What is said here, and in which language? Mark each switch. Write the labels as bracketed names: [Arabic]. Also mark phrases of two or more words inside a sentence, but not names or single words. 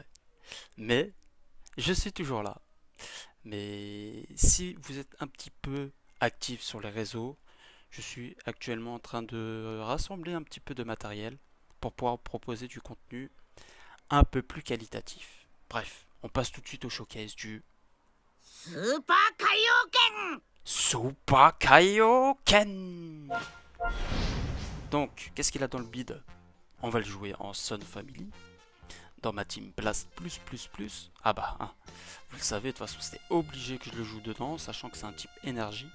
[French] Mais je suis toujours là. Mais si vous êtes un petit peu actif sur les réseaux, je suis actuellement en train de rassembler un petit peu de matériel pour pouvoir proposer du contenu un peu plus qualitatif. Bref, on passe tout de suite au showcase du [Japanese] スーパー海洋拳 [French] Super Kaioken. Donc, qu'est-ce qu'il a dans le bid? On va le jouer en Son Family. Dans ma team Blast plus plus plus. Ah bah, hein, vous le savez, de toute façon c'était obligé que je le joue dedans, sachant que c'est un type énergie.